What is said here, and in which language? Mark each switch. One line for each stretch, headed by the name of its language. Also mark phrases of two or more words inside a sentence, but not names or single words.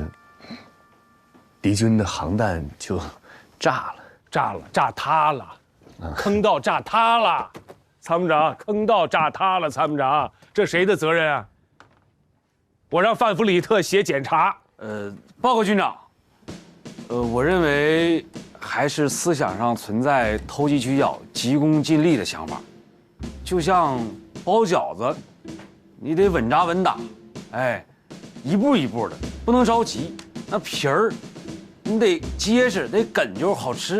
Chinese: 敵軍的航彈就炸了，炸塌了，坑道炸塌了，參謀長，坑道炸塌了，參謀長，這誰的責任啊？我讓范弗里特寫檢查。報告軍長，我認為還是思想上存在投機取巧、急功近利的想法。就像包餃子，你得穩扎穩打，哎，一步一步的，不能着急。那皮兒。 你得結實，得哏就好吃。